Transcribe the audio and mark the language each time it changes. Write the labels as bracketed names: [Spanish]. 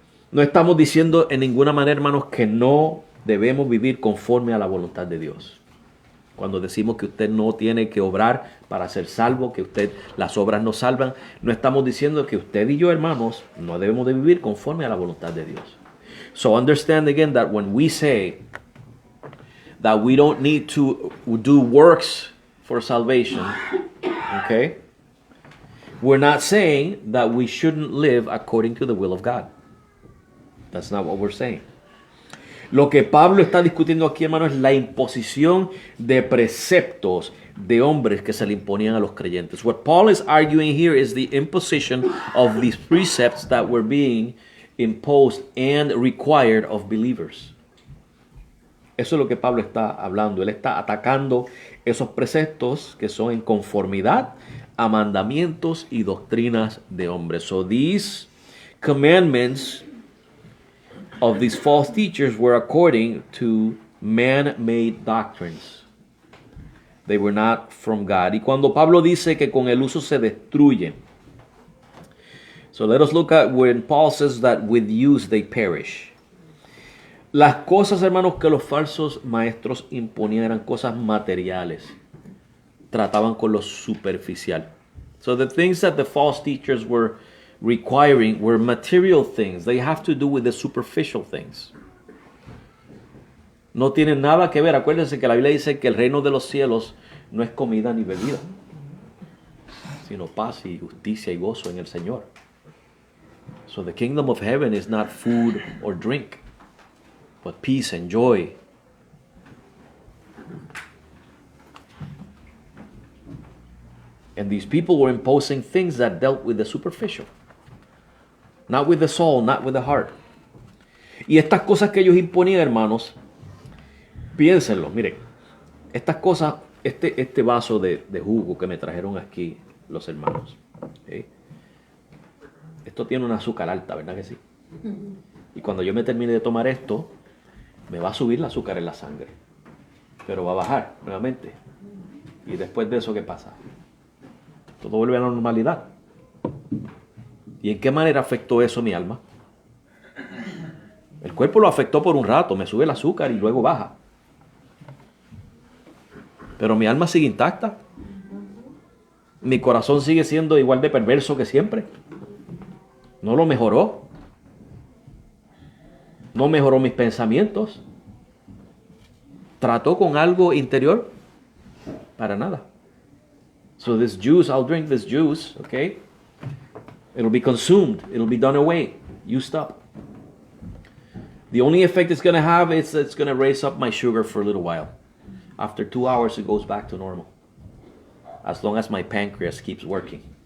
[Spanish] No estamos diciendo en ninguna manera, hermanos, que no debemos vivir conforme a la voluntad de Dios. Cuando decimos que usted no tiene que obrar para ser salvo, que las obras no salvan, no estamos diciendo que usted y yo, hermanos, no debemos de vivir conforme a la voluntad de Dios. [English] So understand again that when we say that we don't need to do works for salvation, okay, we're not saying that we shouldn't live according to the will of God. That's not what we're saying. [Spanish] Lo que Pablo está discutiendo aquí, hermano, es la imposición de preceptos de hombres que se le imponían a los creyentes. [English] What Paul is arguing here is the imposition of these precepts that were being imposed and required of believers. [Spanish] Eso es lo que Pablo está hablando. Él está atacando esos preceptos que son en conformidad a mandamientos y doctrinas de hombres. [English] So these commandments of these false teachers were according to man-made doctrines. They were not from God. [Spanish] Y cuando Pablo dice que con el uso se destruyen. [English] So let us look at when Paul says that with use they perish. [Spanish] Las cosas, hermanos, que los falsos maestros imponían eran cosas materiales. Trataban con lo superficial. [English] So the things that the false teachers were requiring were material things. They have to do with the superficial things. [Spanish] No tienen nada que ver. Acuérdense que la Biblia dice que el reino de los cielos no es comida ni bebida, sino paz y justicia y gozo en el Señor. [English] So the kingdom of heaven is not food or drink, but peace and joy. And these people were imposing things that dealt with the superficial. Not with the soul, not with the heart. [Spanish] Y estas cosas que ellos imponían, hermanos, piénsenlo, miren. Estas cosas, este vaso de jugo que me trajeron aquí los hermanos. ¿Okay? Esto tiene un azúcar alta, ¿verdad que sí? Y cuando yo me termine de tomar esto, me va a subir el azúcar en la sangre. Pero va a bajar nuevamente. Y después de eso, ¿qué pasa? Todo vuelve a la normalidad. ¿Y en qué manera afectó eso mi alma? El cuerpo lo afectó por un rato, me sube el azúcar y luego baja. Pero mi alma sigue intacta. Mi corazón sigue siendo igual de perverso que siempre. No lo mejoró. No mejoró mis pensamientos. ¿Trató con algo interior? Para nada. [English] So this juice, I'll drink this juice, okay? It'll be consumed. It'll be done away. Used up. The only effect it's going to have is it's going to raise up my sugar for a little while. After 2 hours, it goes back to normal. As long as my pancreas keeps working.